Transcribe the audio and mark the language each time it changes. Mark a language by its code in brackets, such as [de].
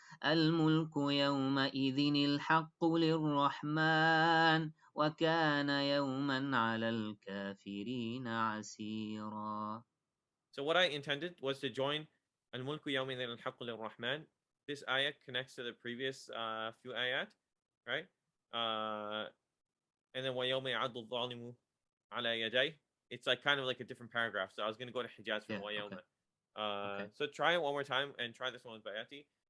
[ar] الملك يومئذ الحق للرحمن وكان يوما على الكافرين عسيرا. [en] So what I intended was to join [ar] Al-Mulku Yawmin al-Haqq lir-Rahman. [en] This ayah connects to the previous few ayat, right? And then [ar] وَيَوْمَ يَعَضُّ الظَّالِمُ عَلَى يَدَيْهِ. [en] It's like kind of like a different paragraph. So I was going to go to hijaz from وَيَوْمَ. Okay. So try it one more time and try this one with bayati.